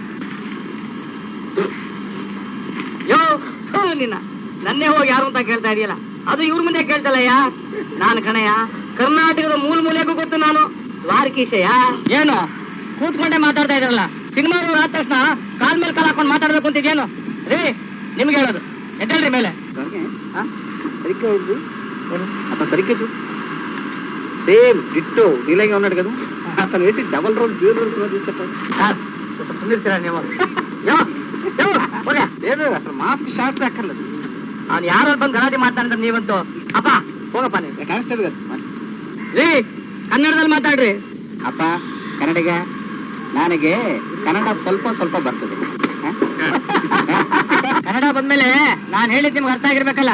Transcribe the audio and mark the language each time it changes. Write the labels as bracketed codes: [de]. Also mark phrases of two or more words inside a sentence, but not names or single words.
[kn] ಯೋ ನಿನ್ನ ನನ್ನೇ ಹೋಗಿ ಯಾರು ಅಂತ ಕೇಳ್ತಾ ಇದೆಯಲ್ಲ, ಅದು ಇವ್ರ ಮುಂದೆ ಕೇಳ್ತಲ್ಲಯ್ಯ. ನಾನು ಕಣಯ್ಯ, ಕರ್ನಾಟಕದ ಮೂಲೆಗೂ ಗೊತ್ತು ನಾನು. ದ್ವಾರಕೀಶಯ್ಯ. ಏನು ಕೂತ್ಕೊಂಡೆ ಮಾತಾಡ್ತಾ ಇದ್ರಲ್ಲ, ಸಿನಿಮಾ ಆದ ತಕ್ಷಣ ಕಾಲ್ ಮೇಲೆ ಕಾಲ್ ಹಾಕೊಂಡು ಮಾತಾಡ್ಬೇಕು ಅಂತಿದ್ಯೇನು? ರೀ, ನಿಮ್ಗೆ ಹೇಳೋದು ಎದ್ದೇಳ್ರಿ ಮೇಲೆ. [te] సరిగ్గా [en] same ditto [te] ఇలాగే ఉన్నాడు కదా, అతను వేసి [en] double role dual roles [te] చెప్పండి. [kn] ಸುಂದಿರ್ತೀರಾ ನೀವು? [te] అసలు [en] mask shorts [te] అక్కర్లేదు. [kn] ಅವ್ನು ಯಾರು ಬಂದು ಗಲಾಟೆ ಮಾಡ್ತಾನೆ ನೀವಂತೂ. ಅಪ್ಪ ಹೋಗಪ್ಪ ನೀವು. ಕಾಣಿಸ್ತಾ ರೀ, ಕನ್ನಡದಲ್ಲಿ ಮಾತಾಡ್ರಿ. ಅಪ್ಪ ಕನ್ನಡಿಗ, ನನಗೆ ಕನ್ನಡ ಸ್ವಲ್ಪ ಸ್ವಲ್ಪ ಬರ್ತದೆ. ಕನ್ನಡ ಬಂದ್ಮೇಲೆ ನಾನ್ ಹೇಳಿದ್ ನಿಮ್ಗೆ ಅರ್ಥ ಆಗಿರ್ಬೇಕಲ್ಲ.